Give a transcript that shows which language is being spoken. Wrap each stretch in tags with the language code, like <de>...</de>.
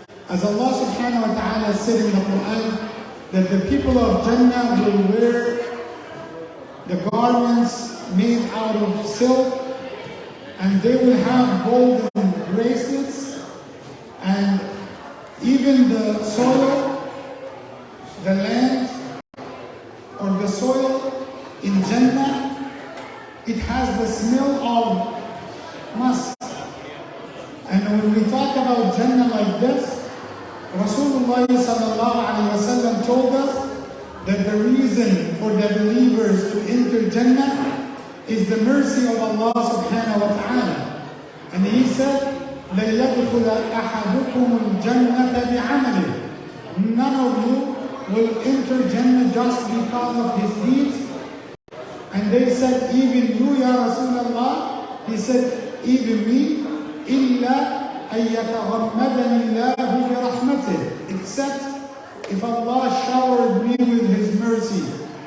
<en>As Allah subhanahu wa ta'ala said in the Quran, that the people of Jannah will wear the garments made out of silk, and they will have golden bracelets, and even the soil, the land, or the soil in Jannah, it has the smell of musk. And when we talk about Jannah like this, Rasulullah sallallahu alayhi wa sallam told us that the reason for the believers to enter Jannah is the mercy of Allah subhanahu wa ta'ala. And he said,</en> <ar>لَن يَدْخُلَ أَحَدُكُمُ الْجَنَّةَ بِعَمَلِهِ.</ar> <en>None of you will enter Jannah just because of his deeds. And they said, even you, Ya Rasulullah? He said, even me,</en> <ar>إِلَّا أن يتغمدني الله برحمته,</ar> <en>except if Allah showered me with His mercy.</en>